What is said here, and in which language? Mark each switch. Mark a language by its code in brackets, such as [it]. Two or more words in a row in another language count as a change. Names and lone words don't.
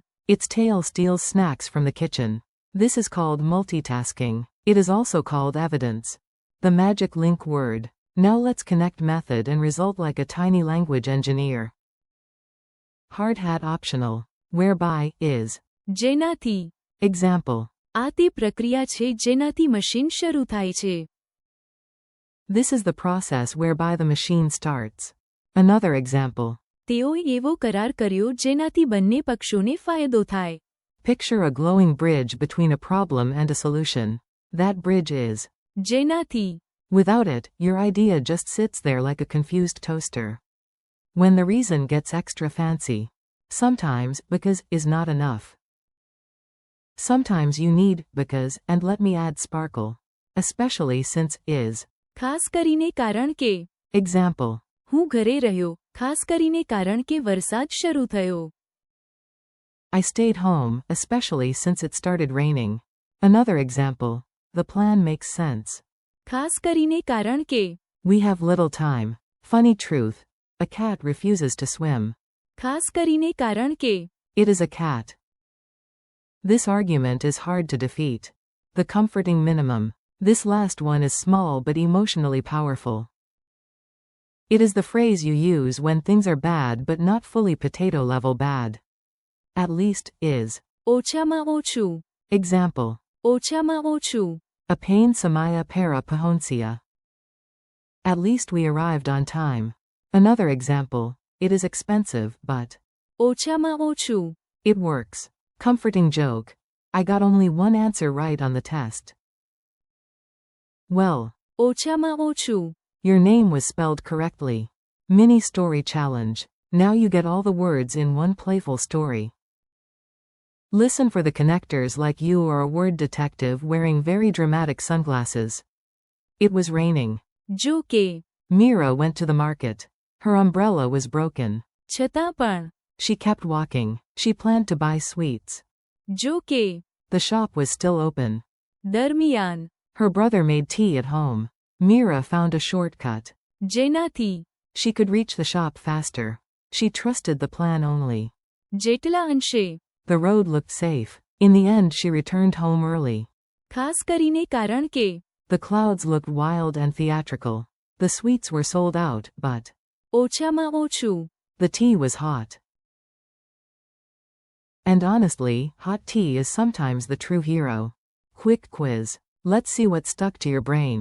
[en] Its tail steals snacks from the kitchen. This is called multitasking. It is also called evidence. The magic link word. Now let's connect method and result like a tiny language engineer. Hard hat optional. Whereby, is. [gu] જેનાથી. [en] Example. [gu] આ તે પ્રક્રિયા છે જેનાથી મશીન શરૂ થાય છે. [en] This is the process whereby the machine starts. Another example. [gu] તેઓએ એવો કરાર કર્યો જેનાથી બંને પક્ષોને ફાયદો થાય. [en] Picture a glowing bridge between a problem and a solution. That bridge is. [gu] જેનાથી. [en] Without it, your idea just sits there like a confused toaster. When the reason gets extra fancy. Sometimes, because, is not enough. Sometimes you need, because, and let me add sparkle. Especially since, is. [gu] ખાસ કરીને કારણ કે. [en] Example. [gu] હું ઘરે રહ્યો, ખાસ કરીને કારણ કે વરસાદ શરૂ થયો. [en] I stayed home, especially since it started raining. Another example. The plan makes sense. [gu] ખાસ કરીને કારણ કે. [en] We have little time. Funny truth. A cat refuses to swim. [gu] ખાસ કરીને કારણ કે [en] It is a cat. This argument is hard to defeat. The comforting minimum. This last one is small but emotionally powerful. It is the phrase you use when things are bad but not fully potato level bad. At least, is. [gu] ઓછામાં ઓછું. [en] Example. [gu] ઓછામાં ઓછું. A pain samaya para pahoncia. [en] At least we arrived on time. Another example. It is expensive, but. [gu] ઓછામાં ઓછું. [en] It works. Comforting joke. I got only one answer right on the test. Well. [gu] ઓછામાં ઓછું. [en] Your name was spelled correctly. Mini story challenge. Now you get all the words in one playful story. Listen for the connectors like you are a word detective wearing very dramatic sunglasses. It was raining. [gu] જો કે [en] Mira went to the market. Her umbrella was broken. [gu] છતાં પણ [en] She kept walking. She planned to buy sweets. [gu] જો કે [en] The shop was still open. [gu] દરમિયાન [en] Her brother made tea at home. Mira found a shortcut. [gu] જેનાથી [en] She could reach the shop faster. She trusted the plan only. [gu] જેટલા અંશે [en] The road looked safe. In the end she returned home early. [gu] ખાસ કરીને કારણ કે [en] The clouds looked wild and theatrical. The sweets were sold out, but [gu] ઓછામાં ઓછું. [en] the tea was hot. And honestly, hot tea is sometimes the true hero. Quick quiz. Let's see what stuck to your brain.